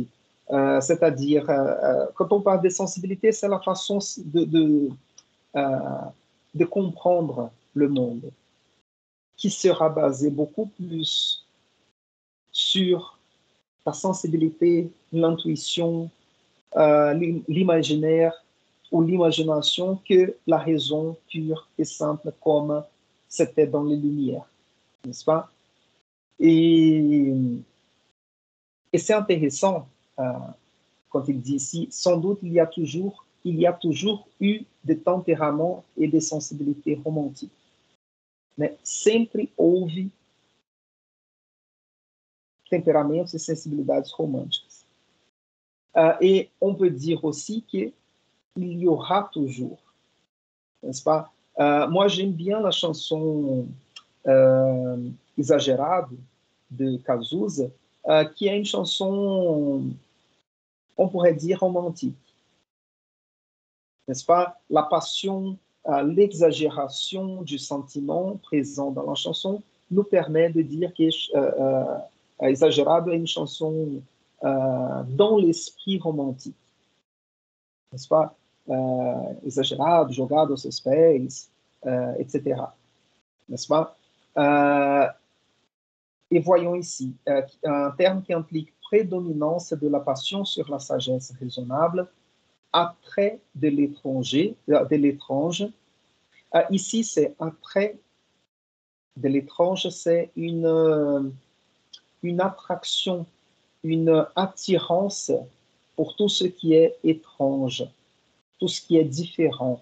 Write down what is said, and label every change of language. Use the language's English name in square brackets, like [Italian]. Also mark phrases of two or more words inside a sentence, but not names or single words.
[French] C'est-à-dire, quand on parle de sensibilité, c'est la façon de comprendre le monde, qui sera basée beaucoup plus sur la sensibilité, l'intuition, l'imaginaire ou l'imagination que la raison pure et simple comme c'était dans les Lumières, n'est-ce pas? Et c'est intéressant quand il dit ici, sans doute il y a toujours eu des tempéraments et des sensibilités romantiques, né? [Portuguese] Sempre houve temperamentos e sensibilidades românticas. [French] Et on peut dire aussi qu'il y aura toujours, n'est-ce pas? Moi, j'aime bien la chanson Exagerado de Cazuza, qui est une chanson, on pourrait dire, romantique, n'est-ce pas? La passion, l'exagération du sentiment présent dans la chanson nous permet de dire que Exagerado est une chanson dans l'esprit romantique, n'est-ce pas? [Portuguese] Exagerado, jogado aos seus pés, [French] etc. N'est-ce pas? Et voyons ici, un terme qui implique prédominance de la passion sur la sagesse raisonnable, attrait de l'étranger, de l'étrange. Ici, c'est attrait de l'étrange, c'est une attraction, une attirance pour tout ce qui est étrange, tout ce qui est différent.